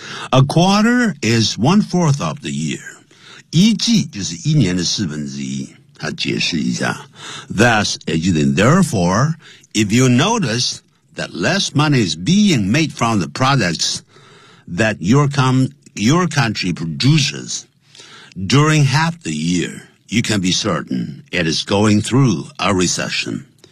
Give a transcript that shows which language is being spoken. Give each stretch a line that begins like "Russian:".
English: A quarter is one-fourth of the year.
Chinese: 一季就是一年的四分之一。他解释一下
English: Thus, therefore, if you notice that less money is being made from the products that your country produces during half the year, you can be certain it is going through a recession.